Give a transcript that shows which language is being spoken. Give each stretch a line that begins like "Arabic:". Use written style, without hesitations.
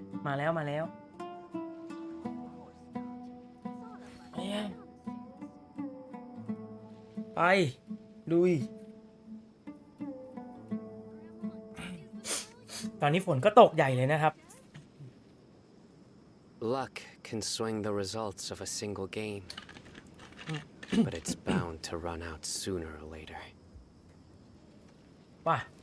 Thai: มาแล้วมาแล้วไปลุยตอนนี้ฝนก็ตกใหญ่เลยนะครับ
English: Luck can swing the results of a single game, but it's bound to run out sooner or later.
Thai: ว่า